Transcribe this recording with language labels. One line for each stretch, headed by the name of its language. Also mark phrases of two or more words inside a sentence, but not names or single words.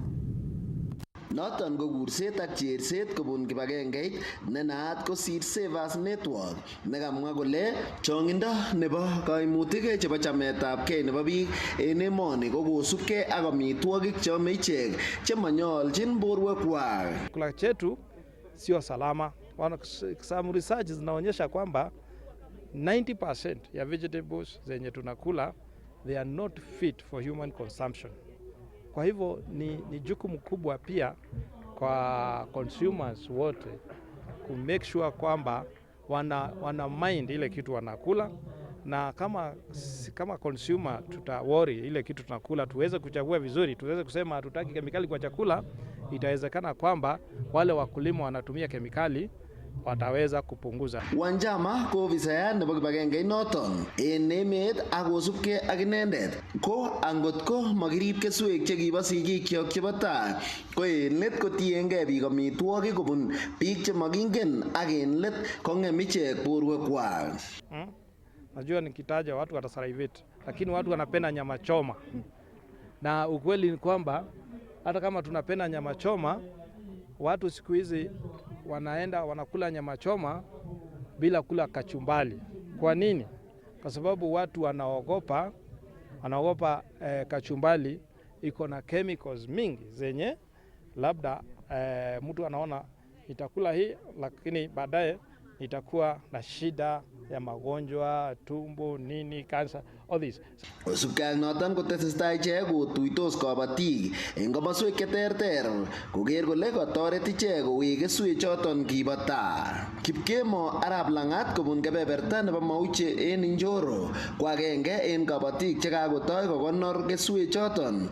Kalenjin: Noton ko kurset ak cherset kobun kibagengeit ne naat ko Seed Savers Network nekamwa kole chongindo nebo kaimutik chebo chametabgei nebo biik en emoni ko kosubkei ak amitwogik cheome ichek chemanyolchin borwekwak.
Swahili: Chakula chetu sio salama.
English: Some research
Swahili: zinaonyesha kwamba 90% ya vegetables zenye tunakula
English: they are not fit for human consumption.
Swahili: Kwa hivyo ni jukumu kubwa pia kwa consumers wote ku
English: make sure
Swahili: kwamba wana mind ile kitu wanakula, na kama consumer tuta worry ile kitu tunakula, tuweze kuchagua vizuri, tuweze kusema hatutaki kemikali kwa chakula. Itawezekana kwamba wale wakulima wanatumia kemikali wataweza kupunguza.
Kalenjin: Wanjama ko ofisayat nebo kibagengeit noton en emet akosubkei ak inendet ko angot ko makirib keswek chekibo sigikyok chebo tai ko en let kotiengei biik amitwogik kobun biik chemakingen ak en let kong'em ichek borwekwak.
Swahili: Najua nikitaja watu watasalivate, lakini watu wanapenda nyama choma, na ukweli ni kwamba hata kama tunapenda nyama choma, watu siku hizi wanaenda wanakula nyama choma bila kula kachumbali. Kwa nini? Kwa sababu watu wanaogopa kachumbali iko na chemicals mingi zenye labda mtu anaona itakula hii lakini baadaye itakuwa na shida ya magonjwa, tumbo, nini,
English: cancer, all this.
Kalenjin: Kosubkei noton kotesestai ichek kotuitos kabatik eng komoswek cheterter koker kole katoret ichek kowek keswek choton kibo tai. Kipkemo Arap Langat kobun kebeberta nebo Mauche en Njoro ko agenge en kabatik chekakotoi kokonor keswek choton.